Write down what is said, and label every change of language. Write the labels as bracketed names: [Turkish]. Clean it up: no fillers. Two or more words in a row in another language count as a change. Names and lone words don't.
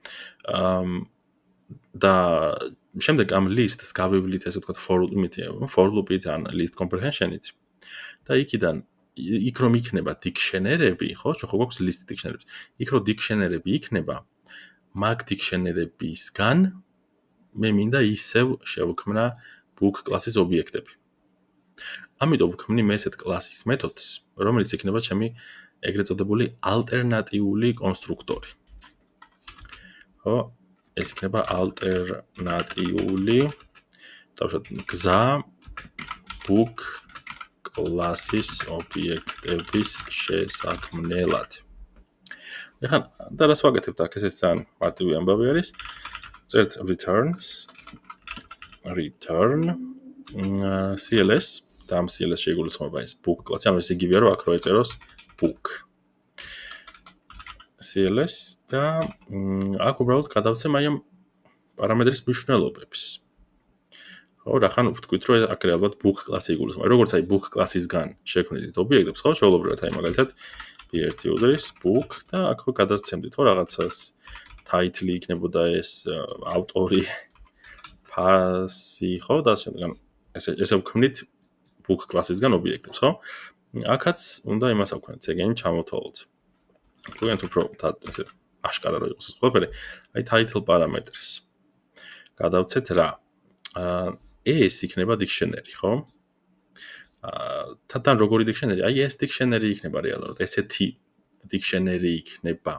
[Georgian] და შემდეგ ამ list-ს გავივლით ესე ვთქვათ [English] for loop- [Georgian] ით ან [English] list comprehension- [Georgian] ით და იქ რომ იქნება dictionary-ები, ხო, ხო გვაქვს [English] list dictionary- [Georgian] ები. იქ რომ dictionary-ები იქნება, მაგ dictionary-ებისგან მე მინდა ისევ შევქმნა [English] book class- [Georgian] ის ობიექტები. ამიტომ ვქმნი მე ესეთ კლასის მეთოდს, რომელიც იქნება ჩემი ეგრეთ წოდებული ალტერნატიული კონსტრუქტორი. ხო, ეს იქნება ალტერნატიული თავშოთ გზა [English] book class- [Georgian] ის ობიექტების შესაქმნელად. ეხლა და რას ვაკეთებთ აქ, ესეც ძალიან მარტივი ამბავი არის. წერთ [English] return CLS [Georgian] და ამ CLS შეიგულისხმება ეს [English] book class- [Georgian] ი, ანუ ეს იგივეა რომ აქ რო ეწეროს [English] book CLS [Georgian] და აქ უბრალოდ გადავცემ აი ამ პარამეტრის მნიშვნელობებს. ხო, რახან ვთქვით რომ აქ რეალურად [English] book class- [Georgian] ი იგულისხმება. როგორც აი [English] book class- [Georgian] ისგან შექმნით ობიექტებს, ხო, ჩვეულებრივად აი მაგალითად [English] BRT user- [Georgian] ის book და აქ ხო გადავცემდით ხო რაღაცას title-ი იქნებოდა ეს ავტორი ფასი, ხო, და შემდგომ ესე ვქმნით [English] book class- [Georgian] ისგან ობიექტებს, ხო? აქაც უნდა იმას ავქმნით, ეგენი ჩამოთვალოთ. თქვენ უფრო ესე აშკარა რო იყოს ეს ყველაფერი, აი title პარამეტრს. გადავცეთ რა? ეს იქნება dictionary, ხო? თან როგორი dictionary? აი ეს dictionary იქნება რეალურად, ესეთი dictionary იქნება.